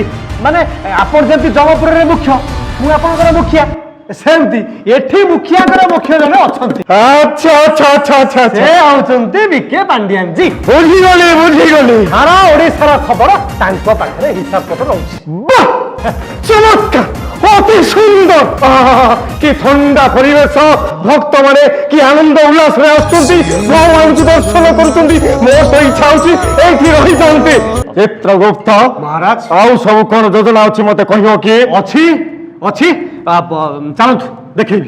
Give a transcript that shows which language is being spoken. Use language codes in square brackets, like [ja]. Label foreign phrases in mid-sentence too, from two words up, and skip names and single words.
[or] ମାନେ ଆପଣ ଯେମିତି ଜଗପୁରରେ ମୁଖ୍ୟ, ମୁଁ ଆପଣଙ୍କର ମୁଖିଆ, ସେମିତି ଏଠି ମୁଖିଆଙ୍କର ମୁଖ୍ୟ ଜଣେ ଅଛନ୍ତି। ଆଚ୍ଛା ଆଚ୍ଛା ଆଚ୍ଛା ଆଚ୍ଛା, ସେ ହଉଛନ୍ତି ଭିକେ ପାଣ୍ଡିଆନ ଜି। ବୁଝିଗଲି ବୁଝିଗଲି। ସାରା ଓଡ଼ିଶାର ଖବର ତାଙ୍କ ପାଖରେ ହିସାବ ପତ୍ର ରହୁଛି। ଚମତ୍କାର, ଅତି ସୁନ୍ଦର କି ଥଣ୍ଡା ପରିବେଶ ଭକ୍ତମାନେ କି ଆନନ୍ଦ ଉଲ୍ଲାସରେ ଆସୁଛନ୍ତି ଭଗବାନଙ୍କୁ ଦର୍ଶନ କରୁଛନ୍ତି ମୋର ତ ଇଚ୍ଛା ହଉଛି ଏଇଠି ରହିଯାଆନ୍ତି ଚିତ୍ରଗୁପ୍ତ ମହାରାଜ ଆଉ ସବୁ କଣ ଯୋଜନା ଅଛି ମତେ କହିବ କି ଅଛି ଅଛି ଚାଲନ୍ତୁ ଦେଖେଇବି